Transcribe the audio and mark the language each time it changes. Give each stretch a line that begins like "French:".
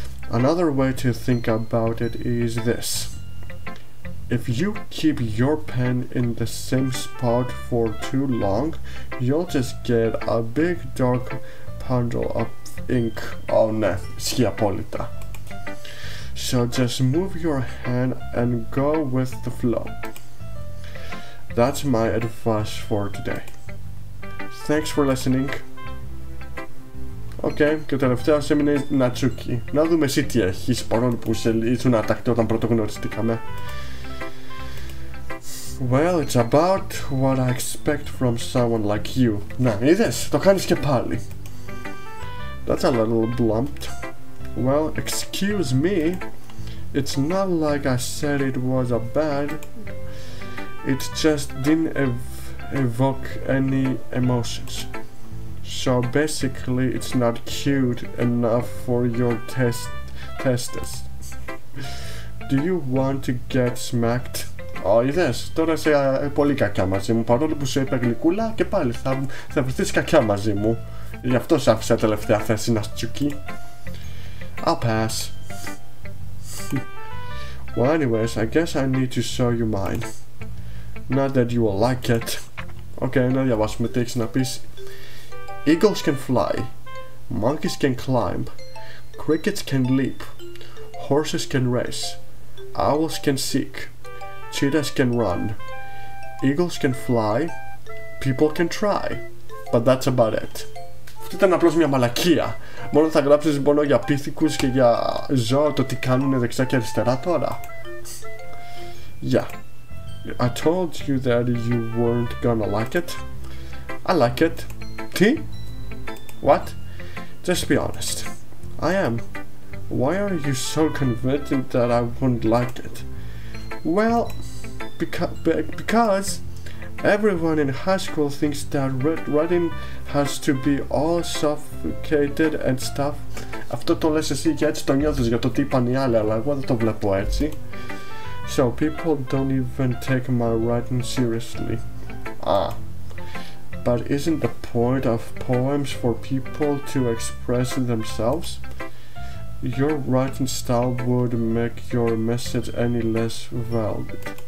English: Another way to think about it is this. If you keep your pen in the same spot for too long, you'll just get a big dark bundle of ink.
Greek: Oh ναι, ισχύει απόλυτα.
English: So just move your hand and go with the flow. That's my advice for today. Thanks for listening.
Greek: Και τελευταία σε έμεινε Νατσούκι. Να δούμε εσύ τι έχεις, παρόλο που ήσουν ατακτή όταν πρώτο γνωριστήκαμε.
English: Well, it's about what I expect from someone like you.
Greek: Να, είδες, το κάνεις και πάλι.
English: That's a little blunt. Well, excuse me. It's not like I said it was a bad. It just didn't evoke any emotions. So basically, it's not cute enough for your testes. Do you want to get smacked?
Greek: Είδες, τώρα είσαι πολύ κακιά μαζί μου, παρόλο που σου είπα γλυκούλα και πάλι θα βρεθείς κακιά μαζί μου. Γι' αυτό σ' άφησα τελευταία θέση να τσουκί.
English: I'll pass. Well, anyways, I guess I need to show you mine. Not that you will like it.
Greek: Να διαβάσουμε τι έχεις να πεις.
English: Eagles can fly. Monkeys can climb. Crickets can leap. Horses can race. Owls can seek. Cheetahs can run. Eagles can fly. People can try. But that's about it.
Greek: Αυτό ήταν απλώς μια μαλακία. Μόνο θα γράψεις μόνο για πίθηκους και για ζώα το τι κάνουν δεξιά και αριστερά τώρα.
English: Yeah. I told you that you weren't gonna like it. I like it.
Greek: Τι?
English: What? Just be honest. I am. Why are you so convinced that I wouldn't like it? Well, because everyone in high school thinks that writing has to be all sophisticated and stuff.
Greek: Αυτό το λες εσύ και έτσι το νιώθεις για το τι είπαν οι άλλοι, αλλά εγώ δεν το βλέπω έτσι.
English: So people don't even take my writing seriously. But isn't the point of poems for people to express themselves? Your writing style would make your message any less valid.